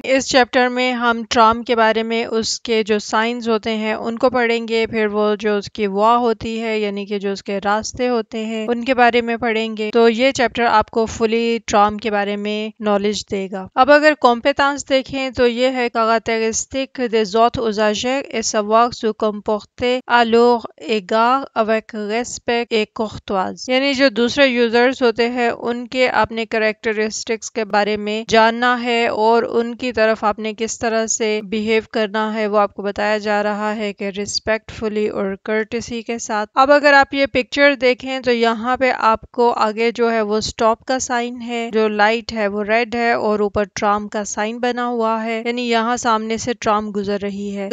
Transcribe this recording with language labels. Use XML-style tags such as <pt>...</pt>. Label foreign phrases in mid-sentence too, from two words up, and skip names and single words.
<ur>اس چیپٹر میں ہم ٹرام کے بارے میں اس کے جو سائنز ہوتے ہیں ان کو پڑھیں گے، پھر وہ جو اس کی وا ہوتی ہے یعنی کہ جو اس کے راستے ہوتے ہیں ان کے بارے میں پڑھیں گے۔ تو یہ چیپٹر آپ کو</ur> <en>fully tram</en> <ur>کے بارے میں نالج دے گا۔ اب اگر کمپیٹنس دیکھیں تو یہ ہے</ur> <fr>caractéristique des autres usagers et savoir se comporter alors égard avec respect et courtoisie،</fr> <ur>یعنی جو دوسرے یوزرز ہوتے ہیں ان کے اپنے کریکٹرسٹکس کے بارے میں جاننا ہے اور ان کی طرف آپ نے کس طرح سے بیہیو کرنا ہے وہ آپ کو بتایا جا رہا ہے کہ ریسپیکٹفلی اور کرٹسی کے ساتھ۔ اب اگر آپ یہ پکچر دیکھیں تو یہاں پہ آپ کو آگے جو ہے وہ سٹاپ کا سائن ہے، جو لائٹ ہے وہ ریڈ ہے اور اوپر ٹرام کا سائن بنا ہوا ہے، یعنی یہاں سامنے سے ٹرام گزر رہی ہے۔</ur>